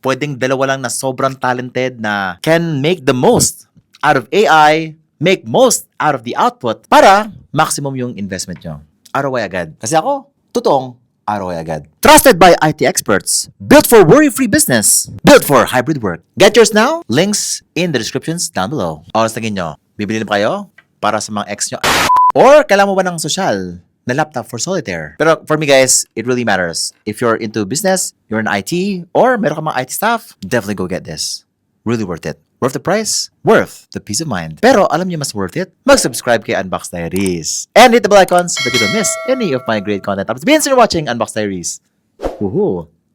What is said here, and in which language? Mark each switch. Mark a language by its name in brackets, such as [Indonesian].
[Filipino] Pwedeng dalawa lang na sobrang talented na [English] can make the most out of AI, make most out of the output para maximum yung investment nyo. ROI agad. [Filipino] Kasi ako, totoong ROI agad. [English] Trusted by IT experts. Built for worry-free business. Built for hybrid work. Get yours now. Links in the descriptions down below. [Filipino] Oras na nyo. Bibili na ba kayo para sa mga ex nyo? Or kailangan mo ba ng social na laptop for solitaire? [English] Pero for me guys, it really matters. If you're into business, you're in IT, or [Filipino] meron ka mga IT staff, [English] definitely go get this. Really worth it. Worth the price, worth the peace of mind. [Filipino] Pero alam niyo mas worth it? Mag-subscribe kay Unbox Diaries. [English] And hit the bell icon so that you don't miss any of my great content. I've been watching Unbox Diaries. Woohoo!